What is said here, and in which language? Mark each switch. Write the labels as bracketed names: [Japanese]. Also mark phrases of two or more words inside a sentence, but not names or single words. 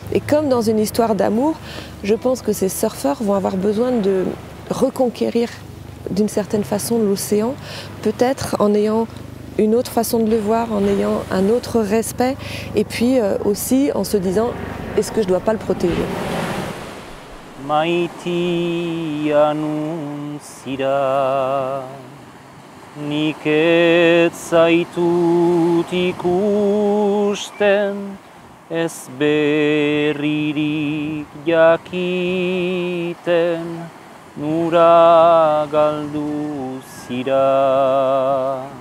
[French] Et comme dans une histoire d'amour, je pense que ces surfeurs vont avoir besoin de reconquérir d'une certaine façon l'océan, peut-être en ayant une autre façon de le voir, en ayant un autre respect, et puis aussi en se disant, est-ce que je ne dois pas le protéger ? [Basque] Maiti annuncira nik ez zaitut ikusten, ez berririk jakiten, nura galdu zira.